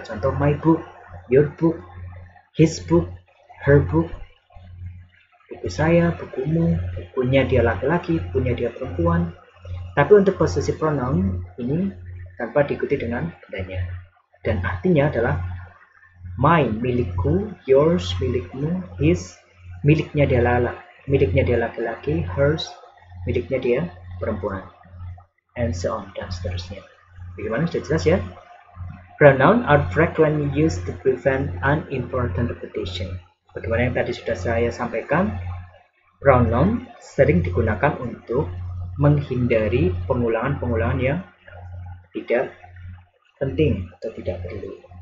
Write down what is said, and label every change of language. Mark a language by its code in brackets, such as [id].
[en] Contoh my book, your book, his book, her book. [id] Buku saya, bukumu, bukunya dia laki-laki, bukunya dia perempuan. Tapi untuk possessive pronoun ini tanpa diikuti dengan bendanya. Dan artinya adalah Mine, milikku. Yours, milikmu. His, miliknya dia laki-laki. Hers, miliknya dia perempuan. [en] And so on, [id] dan seterusnya. Bagaimana? Sudah jelas ya? [en] Pronoun are frequently used to prevent unimportant repetition. [id] Bagaimana yang tadi sudah saya sampaikan, pronoun sering digunakan untuk menghindari pengulangan-pengulangan yang tidak penting atau tidak perlu.